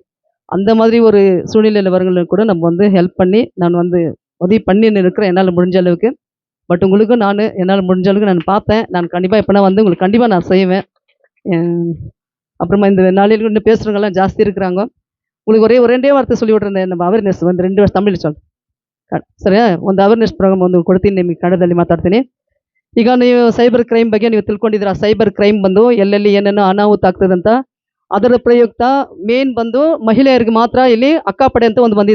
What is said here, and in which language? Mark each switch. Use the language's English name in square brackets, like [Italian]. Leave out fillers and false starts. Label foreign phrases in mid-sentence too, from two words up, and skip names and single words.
[Tamil] அந்த மாதிரி ஒரு சூழ்நிலையில் வரவங்களுக்கு கூட நம்ம வந்து ஹெல்ப் பண்ணி நான் வந்து உதவி பண்ணின்னு இருக்கிறேன் என்னால் முடிஞ்ச அளவுக்கு. பட் உங்களுக்கும் நான் என்னால் முடிஞ்ச அளவுக்கு நான் பார்த்தேன். நான் கண்டிப்பாக எப்போனா வந்து உங்களுக்கு கண்டிப்பாக நான் செய்வேன். அப்புறமா இந்த நாளில் இன்னும் பேசுகிறவங்கலாம் ஜாஸ்தி இருக்கிறாங்க. உங்களுக்கு ஒரு ரெண்டே வார்த்தை சொல்லி விட்ருந்தேன். [Kannada] ನಮ್ಮ ಅವೇರ್ನೆಸ್ ಒಂದು 2 ವರ್ಷ ತಮಿಳು ಸ್ವಲ್ಪ ಸರಿ ಒಂದು [English] awareness program [Kannada] ಒಂದು ಕೊಡ್ತೀನಿ ನಿಮಗೆ ಕನ್ನಡದಲ್ಲಿ ಮಾತಾಡ್ತೀನಿ. ಈಗ ನೀವು [English] cyber crime [Kannada] ಬಗ್ಗೆ ನೀವು ತಿಳ್ಕೊಂಡಿದ್ದೀರಾ. [English] cyber crime [Kannada] ಬಂದು ಎಲ್ಲೆಲ್ಲಿ ಏನೇನೋ ಅನಾಹುತ ಆಗ್ತದಂತ. ಅದರ ಪ್ರಯುಕ್ತ ಮೇನ್ ಬಂದು ಮಹಿಳೆಯರಿಗೆ ಮಾತ್ರ ಇಲ್ಲಿ ಅಕ್ಕಾಪಡೆ ಅಂತ ಒಂದು ಬಂದಿದೆ.